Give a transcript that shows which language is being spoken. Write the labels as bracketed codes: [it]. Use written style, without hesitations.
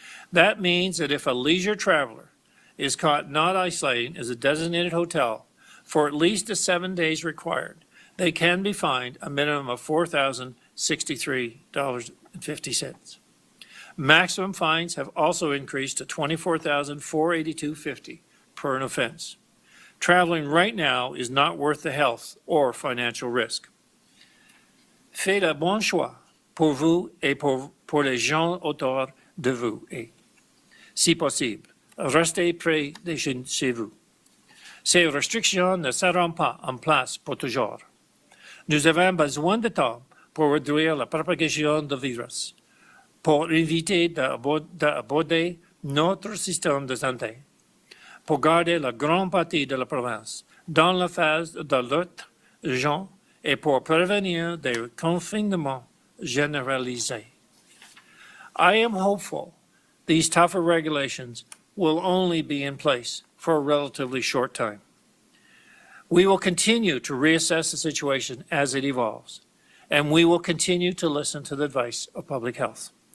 [en] That means that if a leisure traveler is caught not isolating as a designated hotel for at least the 7 days required, they can be fined a minimum of $4,063.50. Maximum fines have also increased to $24,482.50 per an offense. Traveling right now is not worth the health or financial risk. [fr] Faites le bon choix pour vous et pour les gens autour de vous. Et, si possible, restez près de chez vous. Ces restrictions ne seront pas en place pour toujours. Nous avons besoin de temps pour réduire la propagation du virus, pour éviter d'aborder notre système de santé, pour garder la grande partie de la province dans la phase de lutte urgente et pour prévenir des confinements généralisés. [en] I am hopeful these tougher regulations will only be in place for a relatively short time. We will continue to reassess the situation as it evolves, and we will continue to listen to the advice of public health.